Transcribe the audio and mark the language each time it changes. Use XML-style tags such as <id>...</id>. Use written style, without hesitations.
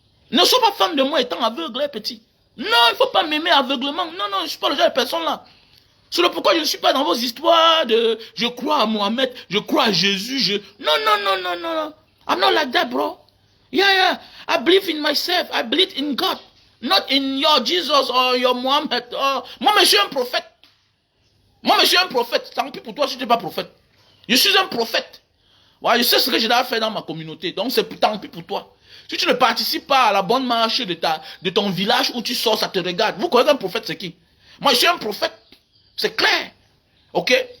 <fr>Ne sois pas fan de moi étant aveugle, petit. Non, il ne faut pas m'aimer aveuglement. Non, non, je ne suis pas le genre de personne là. C'est le pourquoi je ne suis pas dans vos histoires de je crois à Mohamed, je crois à Jésus, Non, non, non, non, non.</fr> <en>I'm not like that, bro. Yeah. I believe in myself. I believe in God. Not in your Jesus or your Mohammed.</en> <fr>Moi, je suis un prophète. Moi, je suis un prophète. Tant pis pour toi si tu n'es pas prophète. Je suis un prophète. Ouais, je sais ce que je dois faire dans ma communauté. Donc, c'est tant pis pour toi. Si tu ne participes pas à la bonne marche de ton village où tu sors, ça te regarde. Vous connaissez un prophète, c'est qui? Moi, je suis un prophète. C'est clair. Ok?</fr>